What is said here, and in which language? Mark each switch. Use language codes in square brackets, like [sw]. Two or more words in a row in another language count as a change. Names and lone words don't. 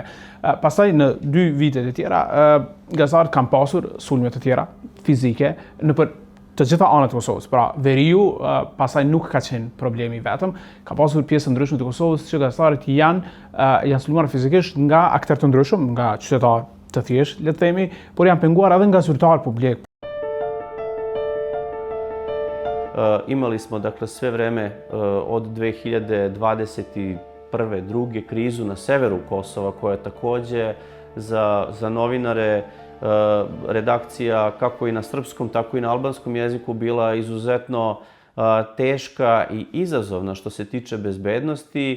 [sq] Pastaj në 2 vitet e tjera gazetarët kanë pasur sulme të tjera fizike nëpër të gjitha anët e Kosovës. Pra, Veriu pastaj nuk ka qenë problemi vetëm, ka pasur pjesë ndryshme të Kosovës që gazetarët janë sulmuar fizikisht nga aktorë të ndryshëm, nga qytetarë të thjeshtë, le të themi, por janë penguar edhe nga zyrtar publik. [sr] Imali smo dakle sve vreme od 2021. Druge krizu na severu Kosova koja je takođe za novinare redakcija kako i na srpskom, tako i na albanskom jeziku bila izuzetno teška i izazovna što se tiče bezbednosti.